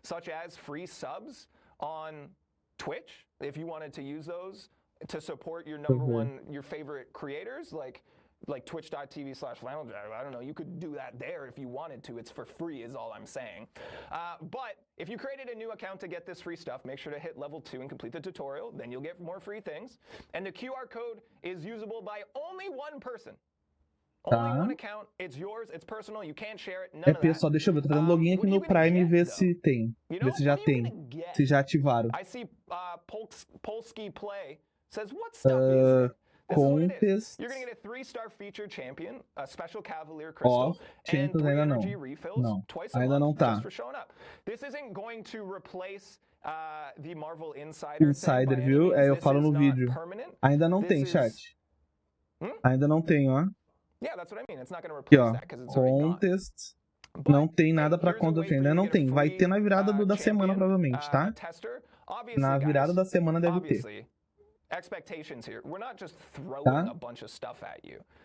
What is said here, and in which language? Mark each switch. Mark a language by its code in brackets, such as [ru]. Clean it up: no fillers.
[en] Such as free subs on Twitch, if you wanted to use those to support your your favorite creators, like twitch.tv/flanneljack. I don't know, you could do that there if you wanted to. It's for free is all I'm saying. But if you created a new account to get this free stuff, make sure to hit level 2 and complete the tutorial. Then you'll get more free things. And the QR code is usable by only one person. Only one account. It's yours. It's personal. You can't share it. None of that. [pt] Pessoal, deixa eu ver. Tô fazendo login aqui no Prime e ver se tem. Ver se já tem. Se já ativaram. [en] I see Polski Play says what stuff is it? Contest. You're going to get a 3-star featured champion, a special Cavalier crystal, and 3 energy refills twice a month just for showing up. This isn't going to replace the Marvel Insider [pt] viu? Eu falo no vídeo. Ainda não tem, chat. Ainda não tem, ó. [en] Yeah, that's what I mean. It's not going to replace that because it's already gone. Contest. [pt] Não tem nada pra Contest ainda. Não tem. Vai ter na virada da semana, provavelmente, tá? Na virada da semana deve ter. [en] Expectations here. We're not just throwing a bunch of stuff at you.